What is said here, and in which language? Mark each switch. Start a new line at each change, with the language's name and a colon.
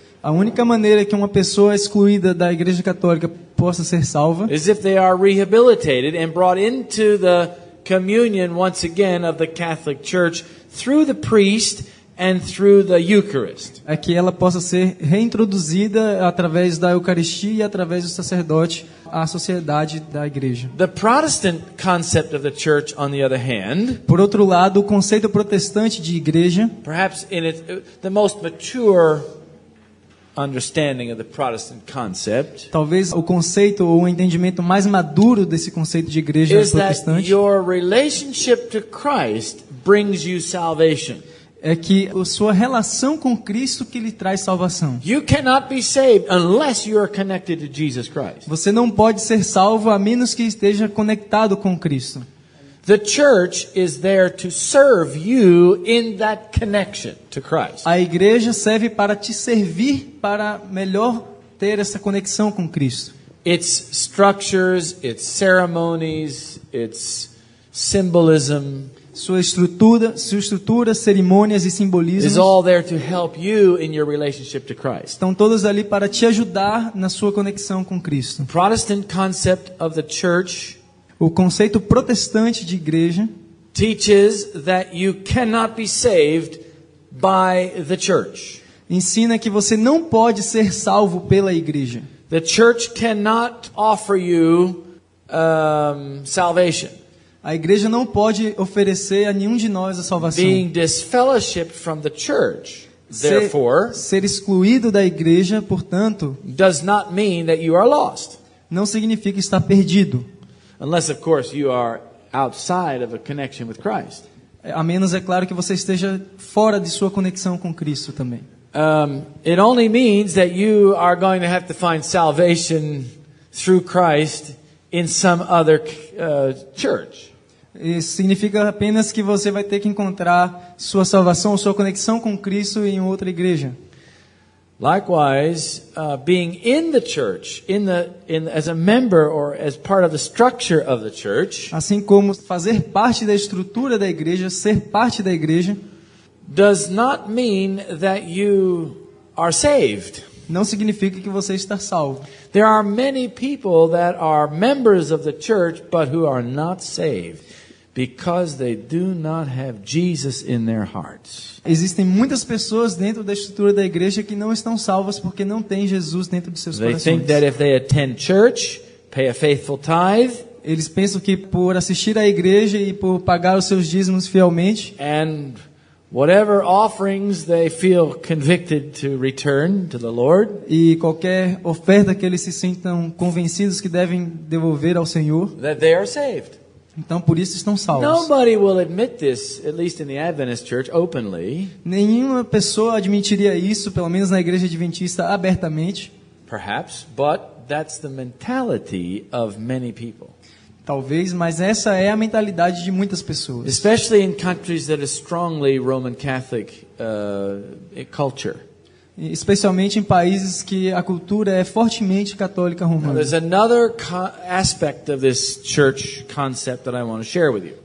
Portuguese: A única maneira que uma pessoa excluída da igreja católica possa ser salva
English: is if they are rehabilitated and brought into the communion once again of the Catholic Church through the priest and through the Eucharist.
Portuguese: é que ela possa ser reintroduzida através da Eucaristia e através do sacerdote à sociedade da igreja.
English: The Protestant concept of the church, on the other hand,
Portuguese: Por outro lado, o conceito protestante de igreja,
English: perhaps in the most mature understanding of the Protestant concept,
Portuguese: talvez o conceito ou o entendimento mais maduro desse conceito de igreja
English: is that
Portuguese: protestante,
English: your relationship to Christ brings you salvation.
Portuguese: é que a sua relação com Cristo que lhe traz salvação.
English: You cannot be saved unless you are connected to Jesus Christ.
Portuguese: Você não pode ser salvo a menos que esteja conectado com Cristo.
English: The church is there to serve you in that connection to Christ.
Portuguese: A igreja serve para te servir para melhor ter essa conexão com Cristo.
English: Its structures, its ceremonies, its symbolism
Portuguese: Sua estrutura, cerimônias e simbolismos
English: is all there to help you in your relationship to Christ.
Portuguese: estão todos ali para te ajudar na sua conexão com Cristo.
English: Protestant concept of the church
Portuguese: O conceito protestante de igreja
English: teaches that you cannot be saved by the church.
Portuguese: ensina que você não pode ser salvo pela igreja.
English: The church cannot offer you salvation.
Portuguese: A igreja não pode oferecer a nenhum de nós a salvação.
English: Being disfellowshipped from the church, therefore,
Portuguese: Ser excluído da igreja, portanto,
English: does not mean that you are lost.
Portuguese: não significa estar perdido.
English: Unless, of course, you are outside of a connection with Christ.
Portuguese: A menos, é claro, que você esteja fora de sua conexão com Cristo também.
English: It only means that you are going to have to find salvation through Christ in some other church.
Portuguese: Isso significa apenas que você vai ter que encontrar sua salvação, sua conexão com Cristo em outra igreja.
English: Likewise, being in the church, as a member or as part of the structure of the church,
Portuguese: Assim como fazer parte da estrutura da igreja, ser parte da igreja,
English: does not mean that you are saved.
Portuguese: não significa que você está salvo.
English: There are many people that are members of the church but who are not saved because they do not have Jesus in their hearts.
Portuguese: Existem muitas pessoas dentro da estrutura da igreja que não estão salvas porque não têm Jesus dentro de seus
English: They
Portuguese: corações.
English: think that if they attend church, pay a faithful tithe,
Portuguese: Eles pensam que por assistir à igreja e por pagar os seus dízimos fielmente,
English: and whatever offerings they feel convicted to return to the Lord,
Portuguese: e qualquer oferta que eles se sintam convencidos que devem devolver ao Senhor,
English: that they are saved.
Portuguese: então por isso estão salvos.
English: Nobody will admit this, at least in the Adventist church, openly.
Portuguese: Nenhuma pessoa admitiria isso, pelo menos na igreja adventista, abertamente.
English: Perhaps, but that's the mentality of many people.
Portuguese: Talvez, mas essa é a mentalidade de muitas pessoas.
English: Especially in countries that are strongly Roman Catholic culture.
Portuguese: Especialmente em países que a cultura é fortemente católica romana.
English: There's another aspect of this church concept that I want to share with you.